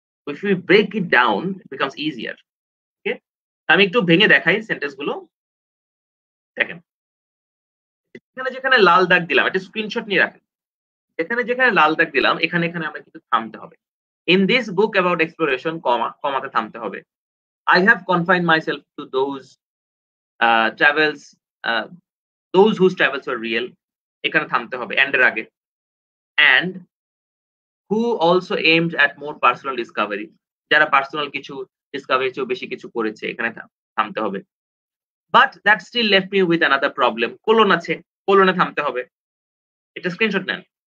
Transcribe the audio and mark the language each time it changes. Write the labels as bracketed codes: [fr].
[en] If you break it down it becomes easier. [bn] ওকে, আমি একটু ভেঙে দেখাই সেন্টেন্স গুলো। দেখেন, যেখানে যেখানে লাল দাগ দিলাম, একটা স্ক্রিনশট নিয়ে রাখেন। যেখানে যেখানে লাল দাগ দিলাম এখানে এখানে আমরা কিন্তু থামতে হবে। [en] in this book about exploration, [bn] কমা, কমাতে থামতে হবে। [en] I have confined myself to those travels, uh, those whose travels were real. [bn] এখানে থামতে হবে এন্ড এর আগে। [en] and who also aimed at more personal discovery, [bn] যারা পার্সোনাল কিছু ডিসকভারি চেয়েও বেশি কিছু করেছে, এখানে থামতে হবে। [en] but that still left me with another problem, [bn] colon আছে, কোলনে থামতে হবে। এটা স্ক্রিনশট নেন।